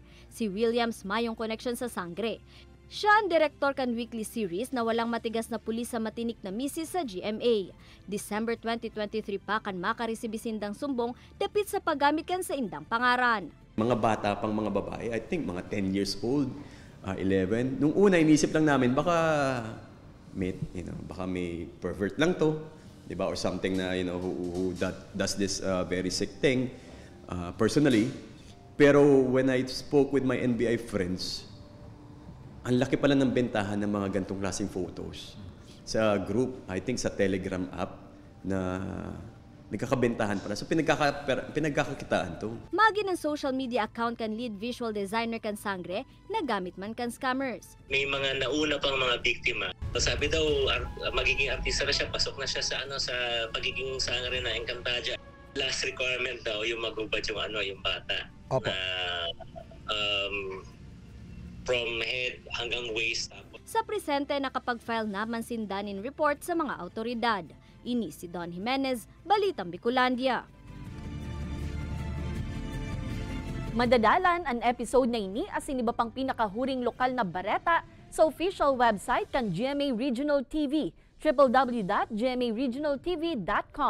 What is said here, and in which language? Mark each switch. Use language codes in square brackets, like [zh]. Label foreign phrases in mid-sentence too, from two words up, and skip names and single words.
[bik] Si Williams mayong connection sa Sangre. Siya ang direktor kan weekly series na [tl] walang matigas na pulis sa matinik na misis [bik] sa GMA. December 2023 pa kan makaresibisindang sumbong dapit sa paggamit kan sa indang pangaran. [tl] Mga bata pang mga babae, [en] I think mga 10 years old, 11. [tl] Nung una, inisip lang namin, baka may pervert lang to, di ba? [en] Or something na, who does this very sick thing personally. [tl] Pero [en] when I spoke with my NBI friends, [tl] ang laki pala ng bentahan ng mga gantong klaseng photos. Sa group, [en] I think [tl] sa Telegram app, na nagkakabentahan para. So pinagkakakitaan to. [bik] Magi ng social media account kan [en] lead visual designer [bik] kan Sangre, nagamit man kan scammers. [tl] May mga nauna pang mga biktima. Sabi daw magiging artista na siya, pasok na siya sa sa pagiging Sangre na Encantadia. Last requirement daw yung magubad yung bata. Opo. [en] From head hanggang waist. [bik] Sa presente nakapag-file naman sindanin report sa mga autoridad. Ini si Don Jimenez, Balitang Bicolandia. Madadalan ang episode na ini asin iba pang pinakahuring lokal na bareta sa [en] official website [bik] kan GMA Regional TV, www.gmaregionaltv.com.